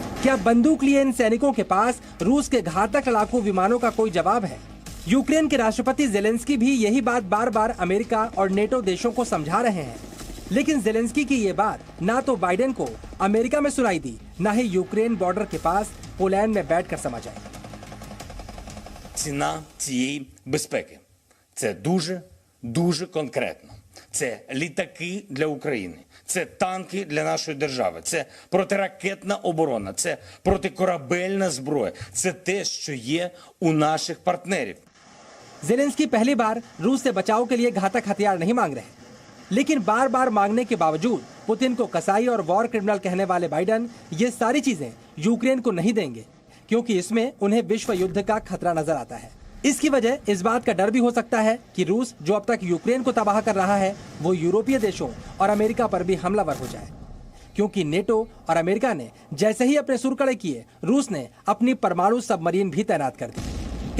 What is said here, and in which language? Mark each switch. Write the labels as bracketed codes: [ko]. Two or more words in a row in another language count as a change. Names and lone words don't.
[hi] जब बंदूक लिए इन सैनिकों के पास रूस के घातक लड़ाकू विमानों का कोई जवाब है। यूक्रेन के राष्ट्रपति जेलेंस्की भी यही बात बार बार अमेरिका और नेटो देशों को समझा रहे हैं, लेकिन जेलेंस्की की ये बात ना तो बाइडेन को अमेरिका में सुनाई दी, ना ही यूक्रेन बॉर्डर के पास पोलैंड में बैठकर समझ आई। [uk] Ціна цієї безпеки – це дуже конкретно. Це літаки для України, це танки для нашої держави, це протиракетна оборона, це протикорабельна зброя, це те, що є у наших партнерів. [hi] जेलेंस्की पहली बार रूस से बचाव के लिए घातक हथियार नहीं मांग रहे, लेकिन बार बार मांगने के बावजूद पुतिन को कसाई और [en] war criminal [hi] कहने वाले बाइडेन ये सारी चीजें यूक्रेन को नहीं देंगे, क्योंकि इसमें उन्हें विश्व युद्ध का खतरा नजर आता है। इसकी वजह इस बात का डर भी हो सकता है कि रूस जो अब तक यूक्रेन को तबाह कर रहा है, वो यूरोपीय देशों और अमेरिका पर भी हमलावर हो जाए, क्योंकि नेटो और अमेरिका ने जैसे ही अपने सुर कड़े किए, रूस ने अपनी परमाणु सबमरीन भी तैनात कर दी।